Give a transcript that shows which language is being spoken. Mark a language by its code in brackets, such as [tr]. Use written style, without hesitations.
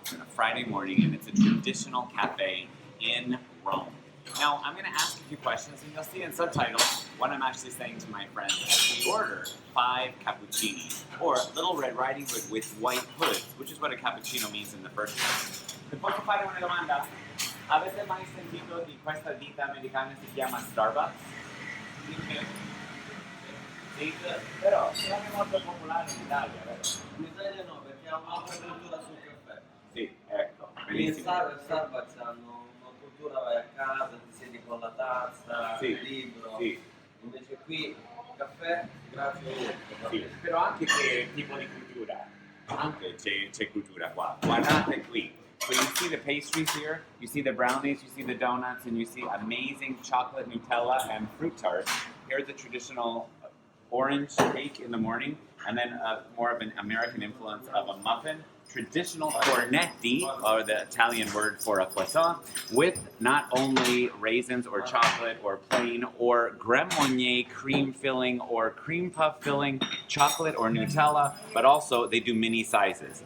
[en] It's on a Friday morning, and it's a traditional cafe in Rome. Now, I'm going to ask a few questions, and you'll see in subtitles what I'm actually saying to my friends as we order 5 cappuccini, or Little Red Riding Hood with white hoods, which is what a cappuccino means in the first place. [it] Ti posso fare una domanda? Avete mai sentito di questa ditta americana che si chiama Starbucks? Sì, però non è molto popolare in Italia, vero? In Italia no, perché ha un'altra cultura sul caffè. Sì, ecco, In benissimo. Starbucks hanno una cultura, vai a casa, ti siedi con la tazza, Sì, il libro. sì. Invece qui caffè, grazie a tutti. Sì, però anche che tipo di cultura? Anche c'è cultura qua. Guardate qui. [en] So you see the pastries here, you see the brownies, you see the donuts, and you see amazing chocolate Nutella and fruit tarts. Here's the traditional orange cake in the morning, and then more of an American influence of a muffin. Traditional cornetti, or the Italian word for a croissant, with not only raisins or chocolate or plain or crème marnier cream filling or cream puff filling, chocolate or Nutella, but also they do mini sizes.